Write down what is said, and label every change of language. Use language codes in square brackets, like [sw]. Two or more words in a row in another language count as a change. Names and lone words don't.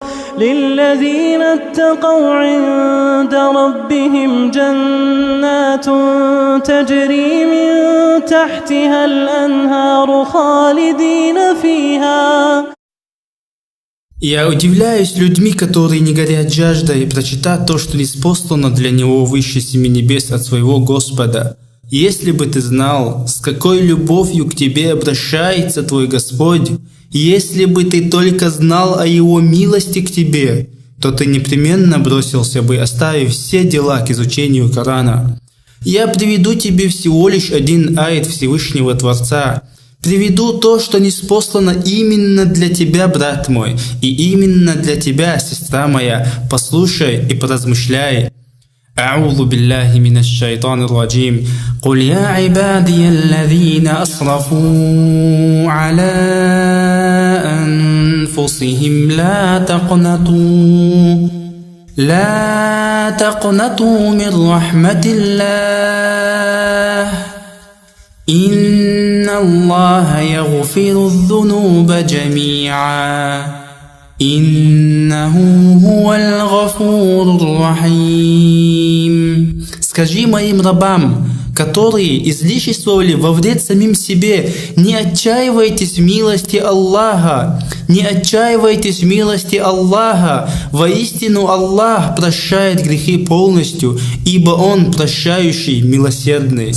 [ar] للذين اتقوا عند ربهم جنات تجري من تحتها الأنهار خالدين فيها. [ru] Я удивляюсь людьми, которые не горят жаждой прочитать то, что ниспослано для него выше семи небес от своего Господа. Если бы ты знал, с какой любовью к тебе обращается твой Господь, если бы ты только знал о Его милости к тебе, то ты непременно бросился бы, оставив все дела к изучению Корана. Я приведу тебе всего лишь один аят Всевышнего Творца. Приведу то, что ниспослано именно для тебя, брат мой, и именно для тебя, сестра моя. Послушай и поразмышляй. [ar] أعوذ بالله من الشيطان الرجيم قل يا عبادي الذين أسرفوا على أنفسهم لا تقنطوا من رحمة الله إن الله يغفر الذنوب جميعا إنه هو الغفور الرحيم. [ru] Скажи моим рабам, которые излишествовали во вред самим себе, не отчаивайтесь в милости Аллаха, не отчаивайтесь в милости Аллаха. Воистину Аллах прощает грехи полностью, ибо Он прощающий, милосердный.